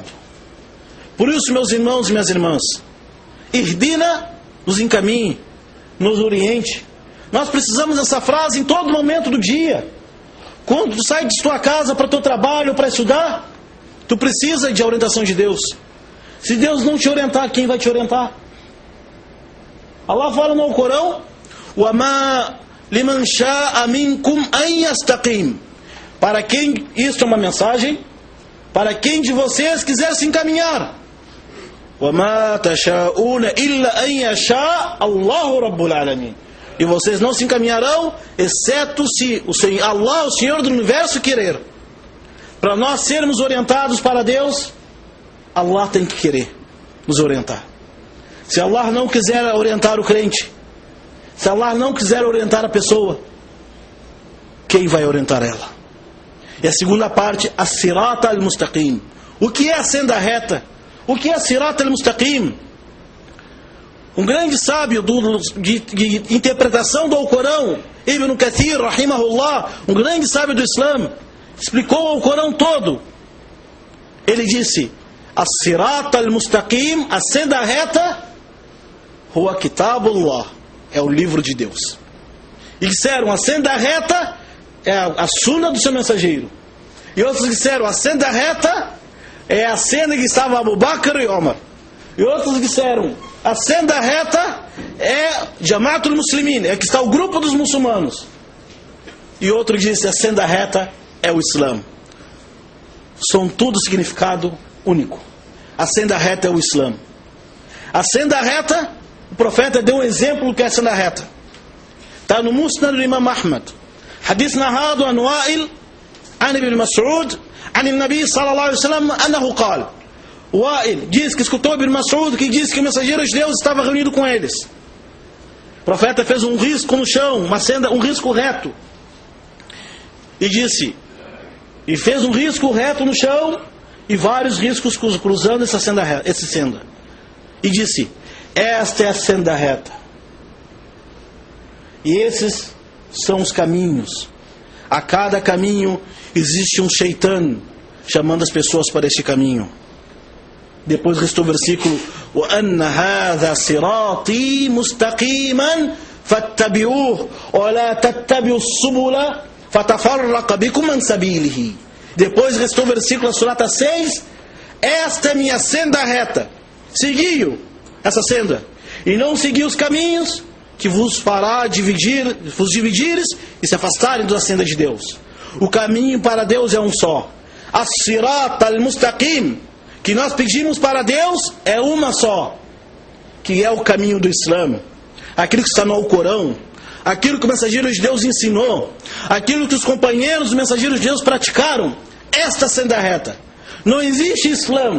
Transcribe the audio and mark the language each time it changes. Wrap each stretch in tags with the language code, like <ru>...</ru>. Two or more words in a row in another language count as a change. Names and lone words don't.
<pt>Por isso, meus irmãos e minhas irmãs, Ihdina, nos encaminhe, nos oriente. Nós precisamos dessa frase em todo momento do dia. Quando tu sai de tua casa para o teu trabalho, para estudar, tu precisa de orientação de Deus. Se Deus não te orientar, quem vai te orientar? Allah fala no Corão,</pt> <ar>وَمَا لِمَنْ شَاءَ مِنْكُمْ أَنْ يَسْتَقِيمُ.</ar> <pt>Para quem, isto é uma mensagem, para quem de vocês quiser se encaminhar.</pt> <ar>وَمَا تَشَاءُونَ إِلَّا أَنْ يَشَاءَ اللَّهُ رَبُّ الْعَالَمِينَ.</ar> <pt>E vocês não se encaminharão, exceto se Allah, o Senhor do Universo, querer. Para nós sermos orientados para Deus, Allah tem que querer nos orientar. Se Allah não quiser orientar o crente, Se Allah não quiser orientar a pessoa, quem vai orientar ela? E a segunda parte, a</pt> <ar>صراط المستقيم.</ar> <pt>O que é a senda reta? O que é a</pt> <ar>صراط المستقيم?</ar> <pt>Um grande sábio de interpretação do Alcorão, Ibn Kathir, rahimahullah, um grande sábio do Islã, explicou o Alcorão todo. Ele disse:</pt> <ar>الصراط المستقيم,</ar> <pt>a senda reta,</pt> <ar>هو كتاب الله,</ar> <pt>é o livro de Deus. E disseram: a senda reta é a suna do seu mensageiro. E outros disseram: a senda reta é a senda que estava Abu Bakr e Omar. E outros disseram: a senda reta é</pt> <ar>جماعة المسلمين,</ar> <pt>é que está o grupo dos muçulmanos. E outro disse: a senda reta é o Islã. São tudo significado único. A senda reta é o Islã. A senda reta, o profeta deu um exemplo do que é a senda reta. Está no Musnad do Imam Ahmad. Hadith narrado</pt> <ar>عن وائل، عن ابن مسعود، عن النبي صلى الله عليه وسلم، أنه قال.</ar> <pt>Wa'il diz que escutou Ibn Mas'ud, que disse que o mensageiro de Deus estava reunido com eles. O profeta fez um risco no chão, uma senda, um risco reto. E disse, e fez um risco reto no chão e vários riscos cruzando essa senda reta, esse senda. E disse: esta é a senda reta. E esses são os caminhos. A cada caminho existe um shaitan chamando as pessoas para este caminho. Depois restou o versículo:</pt> <ar>وَأَنَّ هَذَا صِرَاطِي مُسْتَقِيمًا فَاتَّبِعُوهُ وَلَا تَتَّبِعُوا السُّبُلَ فَتَفَرَّقَ بِكُمْ عَنْ سَبِيلِهِ.</ar> <pt>Depois restou o versículo da surata 6: esta é minha senda reta. Seguiu essa senda, e não seguiu os caminhos que vos fará vos dividires e se afastarem da senda de Deus. O caminho para Deus é um só.</pt> <ar>الصراط المستقيم,</ar> <pt>que nós pedimos para Deus, é uma só, que é o caminho do Islã. Aquilo que está no Alcorão, aquilo que o mensageiro de Deus ensinou, aquilo que os companheiros dos mensageiros de Deus praticaram, esta senda reta. Não existe Islã.</pt>